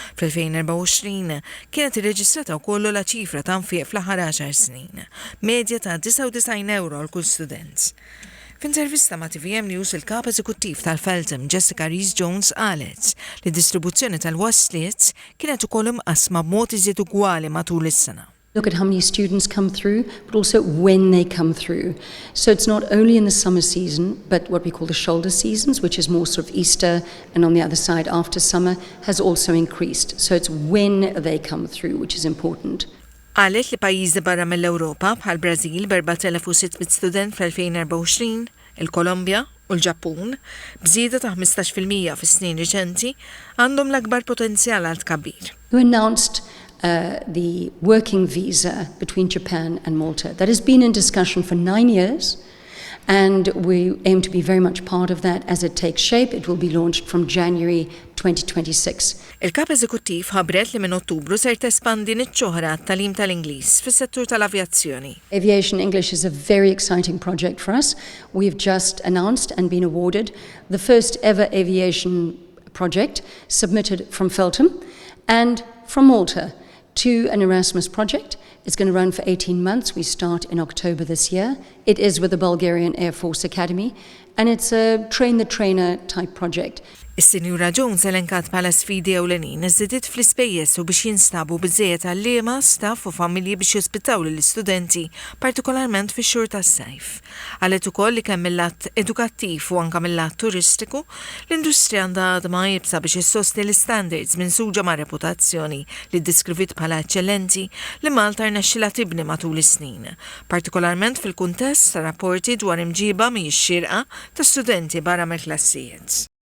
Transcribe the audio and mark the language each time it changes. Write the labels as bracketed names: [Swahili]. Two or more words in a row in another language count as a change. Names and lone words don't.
[Maltese] Fl-2024 kienet irreġistrata wkoll la ċifra ta' nfiq fl-aħħar 10 snin, medja ta' 99 euro għal kull student. F'intervista ma' TVM News il-kap eżekuttiv tal-Feltham Jessica Rees-Jones qalet li d-distribuzzjoni tal-wasliet kienet ukoll imqasma b'mod iżjed ugwali matul is-sena. [English] Look at how many students come through, but also when they come through. So it's not only in the summer season, but what we call the shoulder seasons, which is more sort of Easter, and on the other side after summer, has also increased. So it's when they come through, which is important. [Maltese] Qalet li pajjiżi barra mill-Ewropa bħal Brażil b'4,600 student fl-2024, il-Kolombja u l-Ġappun bżieda ta' 15% fis-snin riċenti għandhom l-akbar potenzjal għal tkabbir. [English] We announced the working visa between Japan and Malta. That has been in discussion for 9 years, and we aim to be very much part of that as it takes shape. It will be launched from January 2026. [Maltese] Il-kap eżekuttiv ħabret li minn Ottubru ser tespandi niċ-ċoħra tal-tagħlim tal-Ingliż fis-settur tal-avjazzjoni. [English] Aviation English is a very exciting project for us. We've just announced and been awarded the first ever aviation project submitted from Feltham and from Malta to an Erasmus project. It's going to run for 18 months. We start in October this year. It is with the Bulgarian Air Force Academy, and it's a train-the-trainer type project. [Maltese] Is-Sinjura Jones elenkat bħala sfidi ewlenin iżdiet fl-ispejjeż u biex jinstabu biżżejjed għalliema, staff u familji biex jospitaw lill-istudenti, partikolarment fix-xhur tas-sajf. Qalet ukoll li kemm mill-lat edukattiv u anke mill-lat turistiku, l-industrija għandha għadma jibsa biex issostni l-standards minsuġa ma' reputazzjoni li ddiskrivit bħala eċċellenti li Malta rnexxilha tibni matul is-snin, partikolarment fil-kuntest ta' rapporti dwar imġiba mhijiex xierqa ta' studenti barra mill-klassijiet.